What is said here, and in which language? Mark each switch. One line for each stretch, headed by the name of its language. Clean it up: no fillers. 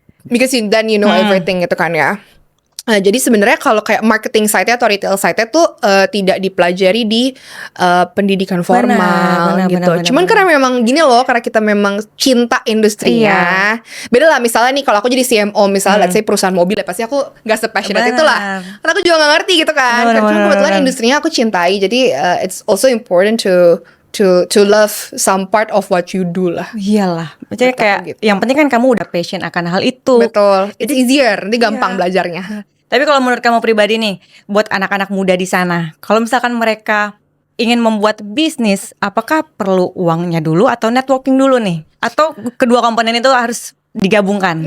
English: Because then you know everything
Indonesian: gitu kan ya. Jadi sebenarnya kalau kayak marketing site-nya atau retail site-nya tuh tidak dipelajari di pendidikan formal gitu. Cuman karena memang gini loh, karena kita memang cinta industrinya. Beda lah misalnya nih, kalau aku jadi CMO misalnya,
English: let's say
Indonesian: perusahaan mobil ya, pasti aku gak se-passionate itu lah. Karena aku juga gak ngerti gitu kan. Cuma kebetulan industrinya aku cintai.
English: Jadi it's also important to love some part of what you do lah.
Indonesian: Iyalah. Maksudnya kayak gitu. Yang penting kan kamu udah passion akan hal itu. Betul.
English: It's easier,
Indonesian: nanti gampang belajarnya. Tapi kalau menurut kamu pribadi nih, buat anak-anak muda di sana, kalau misalkan mereka ingin membuat bisnis, apakah perlu uangnya dulu atau networking dulu nih? Atau kedua komponen itu harus digabungkan?